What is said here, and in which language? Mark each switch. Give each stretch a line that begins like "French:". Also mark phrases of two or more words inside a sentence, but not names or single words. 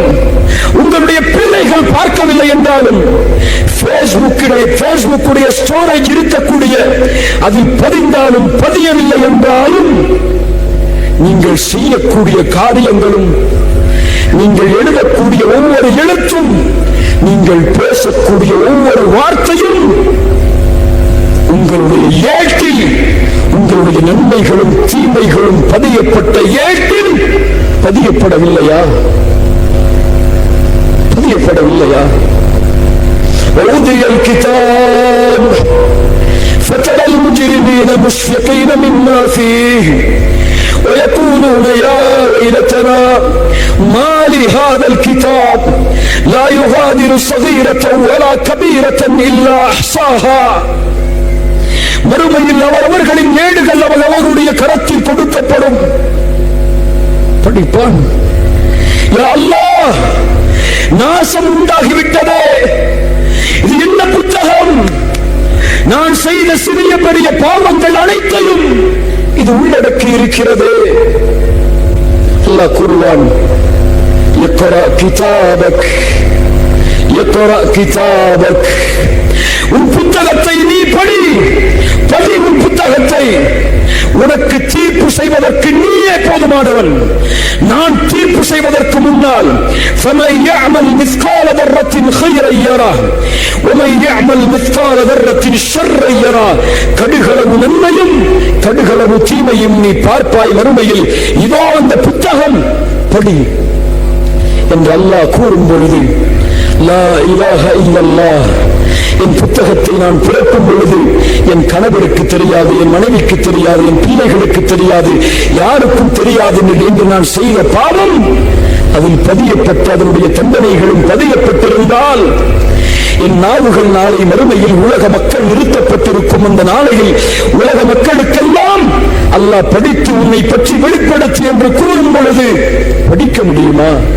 Tamil: உங்களுடைய பிள்ளைகள் பார்க்கவில்லை என்றாலும், ஃபேஸ்புக்குடைய ஸ்டோரேஜ் இருக்கக்கூடிய அதில் பதிந்தாலும் பதியவில்லை என்றாலும், நீங்கள் செய்யக்கூடிய காரியங்களும், நீங்கள் எழுதக்கூடிய ஒவ்வொரு எழுத்தும், நீங்கள் பேசக்கூடிய ஒவ்வொரு வார்த்தையும் உங்களுடைய ஏட்டில், உங்களுடைய நன்மைகளும் தீமைகளும் பதியப்பட்ட ஏட்டில் பதியப்படவில்லையா? பதியப்படவில்லையா? وَوُضِعَ الْكِتَابُ فَتَرَى الْمُجْرِمِينَ مُشْفِقِينَ مِمَّا فِيهِ وَيَقُولُونَ يَا وَيْلَتَنَا مَا لِهَذَا الْكِتَابِ لَا يُغَادِرُ صَغِيرَةً وَلَا كَبِيرَةً إِلَّا أَحْصَاهَا. மறுமையில் அவர்களின் ஏடுகள் அவர்களுடைய கரத்தில் கொடுக்கப்படும். படிப்பான்,
Arabic: يا الله,
Tamil: நாசம் உண்டாகிவிட்டதே, செய்த சிறிய பெரிய பாவங்கள் அனைத்தையும் இது உள்ளடக்கி இருக்கிறது. அல்லாஹ் கூறுவான்,
Arabic: اقرأ كتابك اقرأ كتابك,
Tamil: உன் புத்தகத்தை நீ படி, படி உன் புத்தகத்தை. உனக்கு தீர்ப்பு செய்வதற்கு நீயே போதுமானவன். நான் தீர்ப்பு செய்வதற்கு முன்னால்
Arabic: فَمَنْ يَعْمَلْ مِثْقَالَ ذَرَّةٍ خَيْرًا يَرَهُ وَمَنْ يَعْمَلْ مِثْقَالَ ذَرَّةٍ شَرًّا يَرَهُ.
Tamil: கடுகளவு நன்மையும் கடுகளவு தீமையும் நீ பார்ப்பாய் மறுமையில். இதோ அந்த புத்தகம், படி என்று அல்லாஹ் கூறும் பொழுது,
Arabic: لا إله إلا الله,
Tamil: என் புத்தகத்தை நான் பிறக்கும் பொழுது என் கணவருக்கு தெரியாது, என் மனைவிக்கு தெரியாது, என் பிள்ளைகளுக்கு தெரியாது, யாருக்கும் தெரியாது என்று நான் செய்த பாவம் அதில் பதியப்பட்டு அதனுடைய தண்டனைகளும் பதியப்பட்டிருந்தால் என் நாவுகள் நாளை மறுமையில் உலக மக்கள் நிறுத்தப்பட்டிருக்கும் அந்த நாளையில் உலக மக்களுக்கெல்லாம் அல்லாஹ் படித்து உன்னை பற்றி வெளிப்படுத்தி என்று கூறும் பொழுது படிக்க முடியுமா?